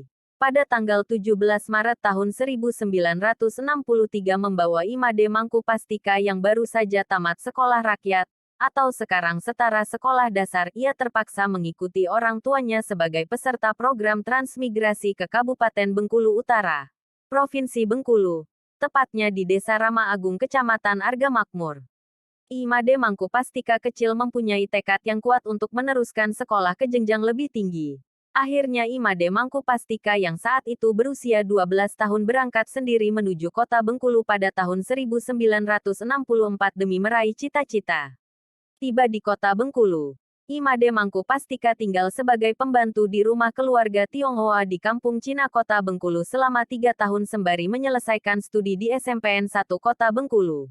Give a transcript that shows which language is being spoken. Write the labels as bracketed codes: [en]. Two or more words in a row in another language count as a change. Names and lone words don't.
[id] Pada tanggal 17 Maret tahun 1963 membawa Imade Mangku Pastika yang baru saja tamat sekolah rakyat, atau sekarang setara sekolah dasar, ia terpaksa mengikuti orang tuanya sebagai peserta program transmigrasi ke Kabupaten Bengkulu Utara, Provinsi Bengkulu. Tepatnya di Desa Rama Agung Kecamatan Arga Makmur. Imade Mangku Pastika kecil mempunyai tekad yang kuat untuk meneruskan sekolah ke jenjang lebih tinggi. Akhirnya Imade Mangku Pastika yang saat itu berusia 12 tahun berangkat sendiri menuju kota Bengkulu pada tahun 1964 demi meraih cita-cita. Tiba di kota Bengkulu, Imade Mangku Pastika tinggal sebagai pembantu di rumah keluarga Tionghoa di Kampung Cina Kota Bengkulu selama 3 tahun sembari menyelesaikan studi di SMPN 1 Kota Bengkulu.